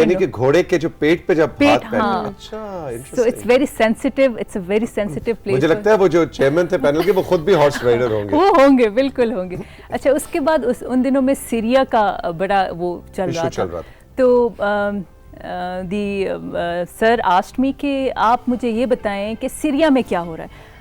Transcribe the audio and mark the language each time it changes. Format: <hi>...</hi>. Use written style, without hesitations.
<ur>یعنی کہ گھوڑے کے جو پیٹ پہ جب ہاتھ پہنتے ہیں.</ur> <en>اچھا, so it's very sensitive, it's a very sensitive place.</en> <ur>مجھے لگتا ہے وہ جو چیئرمین تھے پینل کے وہ خود بھی ہارس رائڈر ہوں گے. وہ ہوں گے, بالکل ہوں گے. اچھا, اس کے بعد ان دنوں میں سیریا کا بڑا وہ چل رہا تھا. تو</ur> <en>the sir asked me</en> <ur>کہ آپ مجھے یہ بتائیں کہ سیریا میں کیا ہو رہا ہے.</ur>